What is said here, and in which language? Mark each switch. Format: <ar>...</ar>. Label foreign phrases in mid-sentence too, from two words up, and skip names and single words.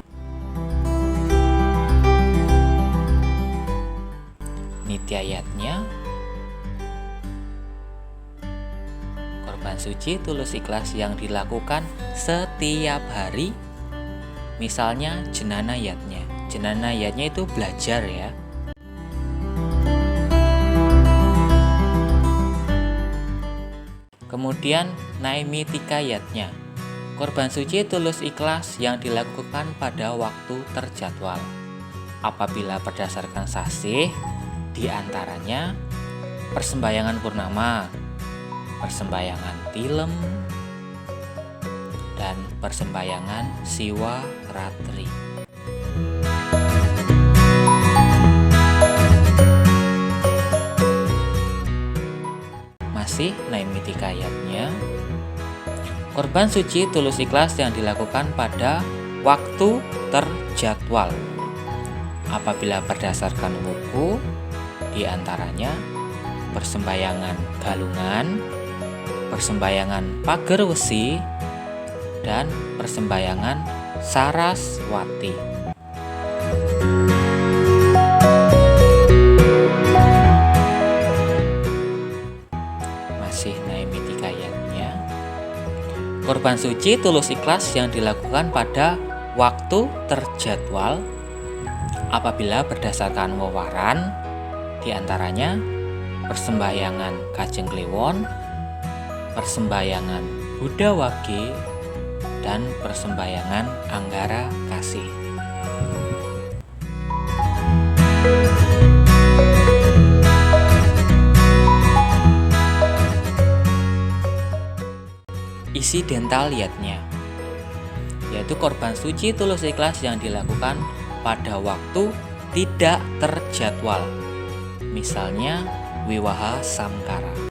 <id>Nityayatnya, korban suci tulus ikhlas yang dilakukan setiap hari, misalnya jenana yatnya. Jenana yatnya itu belajar ya. Kemudian Naimitikayatnya, korban suci tulus ikhlas yang dilakukan pada waktu terjadwal. Apabila berdasarkan sasih, diantaranya persembahyangan purnama, persembahyangan tilem, dan persembahyangan siwa ratri. Masih Naimitikayatnya, korban suci tulus ikhlas yang dilakukan pada waktu terjadwal. Apabila berdasarkan wuku, diantaranya persembahyangan galungan, persembahyangan pager wesi, dan persembahyangan saraswati. Masih Naimitikayatnya, korban suci tulus ikhlas yang dilakukan pada waktu terjadwal. Apabila berdasarkan wewaran, diantaranya persembahyangan Kajeng Kliwon, persembahyangan Buddha Wage, dan persembahyangan Anggara Kasih. Isi dental yatnya, yaitu korban suci tulus ikhlas yang dilakukan pada waktu tidak terjadwal, misalnya wiwaha samkara.</id>